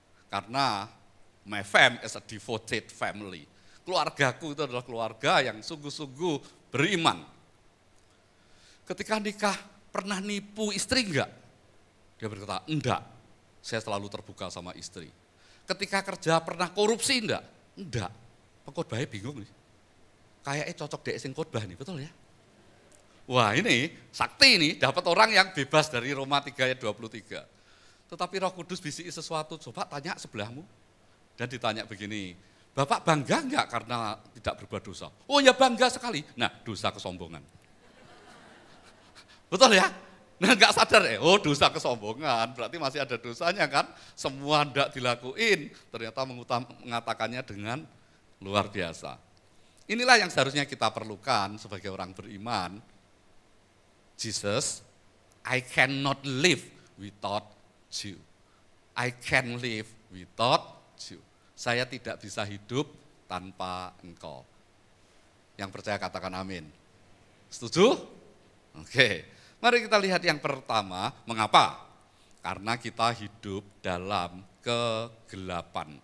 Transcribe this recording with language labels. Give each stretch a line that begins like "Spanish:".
English: Karena my fam is a devoted family.
Indonesian: Keluargaku itu adalah keluarga yang sungguh-sungguh beriman. Ketika nikah, pernah nipu istri enggak? Dia berkata, enggak, saya selalu terbuka sama istri. Ketika kerja, pernah korupsi enggak? Enggak. Pengkhotbahnya bingung nih. Kayaknya cocok dek sing khotbah nih, betul ya? Wah ini, sakti ini dapat orang yang bebas dari Roma 3:23. Tetapi Roh Kudus bisiki sesuatu, coba tanya sebelahmu. Dan ditanya begini, Bapak bangga enggak karena tidak berbuat dosa? Oh ya bangga sekali. Nah, dosa kesombongan. Betul ya? Nah enggak sadar ya, oh dosa kesombongan, berarti masih ada dosanya kan? Semua enggak dilakuin, ternyata mengatakannya dengan luar biasa. Inilah yang seharusnya kita perlukan sebagai orang beriman.
English: Jesus, I cannot live without you. I can live without you.
Indonesian: Saya tidak bisa hidup tanpa engkau. Yang percaya katakan amin. Setuju? Oke, mari kita lihat yang pertama, mengapa? Karena kita hidup dalam kegelapan.